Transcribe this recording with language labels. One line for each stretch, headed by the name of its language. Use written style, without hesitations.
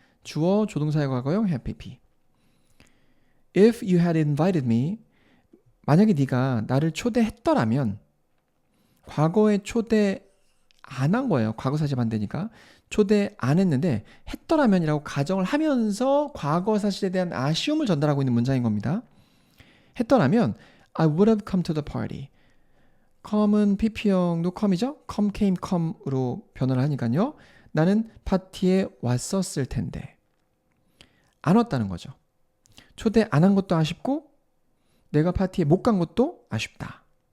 Korean: 주어 조동사의 과거형 had pp.
English: If you had invited me,
Korean: 만약에 네가 나를 초대했더라면, 과거에 초대 안 한 거예요. 과거 사실 반대니까. 초대 안 했는데 했더라면이라고 가정을 하면서 과거 사실에 대한 아쉬움을 전달하고 있는 문장인 겁니다. 했더라면
English: I would have come to the party.
Korean: come은 pp형도 come이죠. come, came, come으로 변화를 하니까요. 나는 파티에 왔었을 텐데. 안 왔다는 거죠. 초대 안 한 것도 아쉽고 내가 파티에 못 간 것도 아쉽다.